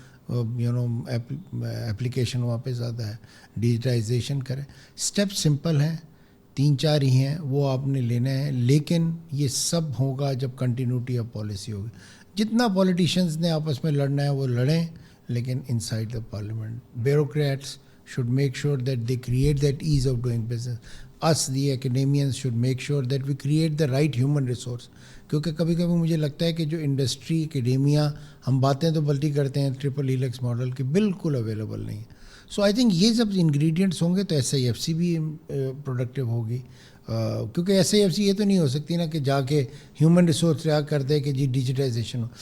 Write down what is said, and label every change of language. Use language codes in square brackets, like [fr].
[ur] Human application وہاں پہ زیادہ ہے. ڈیجیٹائزیشن کریں. اسٹیپ سمپل ہیں, 3-4 ہی ہیں, وہ آپ نے لینا ہے. لیکن یہ سب ہوگا جب کنٹینیوٹی آف پالیسی ہوگی. جتنا پولیٹیشینز نے آپس میں لڑنا ہے وہ لڑیں, لیکن [en] Inside the parliament. Bureaucrats should make sure that they create that ease of doing business. Us, the academians, should make sure that we create the right human resource. [ur] کیونکہ کبھی کبھی مجھے لگتا ہے کہ جو انڈسٹری اکیڈیمیا ہم باتیں تو بلٹی کرتے ہیں ٹرپل ہیلکس ماڈل کی, بالکل اویلیبل نہیں ہے. سو آئی تھنک یہ سب انگریڈینٹس ہوں گے تو SIFC بھی پروڈکٹیو ہوگی. کیونکہ SIFC یہ تو نہیں ہو سکتی نا کہ جا کے ہیومن ریسورس تیار کر دے کہ جی ڈیجیٹائزیشن ہو.